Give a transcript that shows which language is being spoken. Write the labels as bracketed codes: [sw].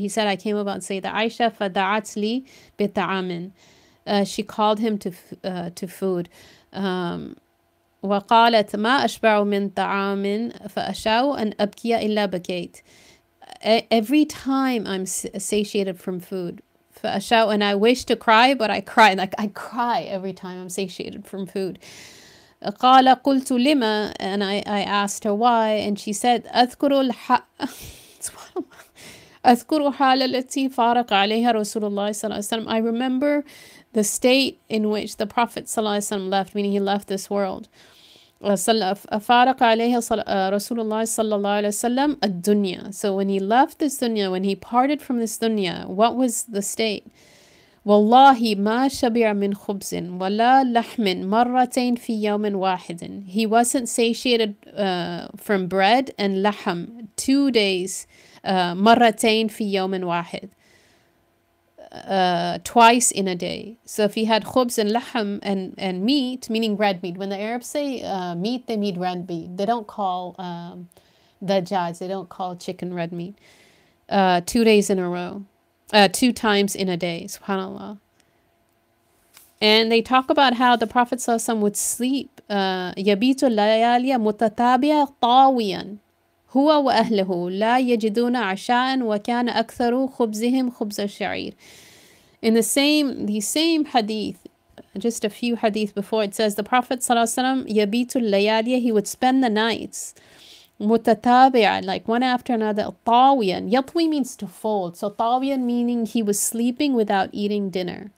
[en] He said, I came about Sayyidah Aisha, [ar] فَدَعَتْ لِي بِطَعَامٍ. [en] She called him to food. [ar] وقالت ما أشبع من طعام فأشاء أن أبكي إلا بكيت. [en] Every time I'm satiated from food, and I wish to cry, but I cry. Like I cry every time I'm satiated from food. [ar] قال قلت لما, [en] and I asked her why, and she said أذكر [ar] أذكر حال التي فارق عليها رسول الله صلى الله عليه وسلم. [en] I remember the state in which the Prophet صلى الله عليه وسلم left, meaning he left this world. [ar] فارق عليها رسول الله صلى الله عليه وسلم الدنيا. [en] So when he left this dunya, when he parted from this dunya, what was the state? [ar] والله ما شبع من خبز ولا لحم مرتين في يوم واحد. [en] He wasn't satiated from bread and lahm 2 days, [ar] مرتين في يوم واحد, [en] twice in a day. So if he had khubz and lahm and meat, meaning red meat. When the Arabs say meat, they mean red meat. They don't call dajjaj, they don't call chicken red meat. 2 days in a row. 2 times in a day, subhanAllah. And they talk about how the Prophet ﷺ would sleep [ar] يبيت الليالي متتابعة طاويا هو وأهله لا يجدون عشاء وكان أكثر خبزهم خبز الشعير. [en] In the same hadith, just a few hadith before, it says the Prophet ﷺ [ar] يبيت الليالي, [en] he would spend the nights متتابعة, like one after another. طاويا, يطوي means to fold, so طاويا meaning he was sleeping without eating dinner.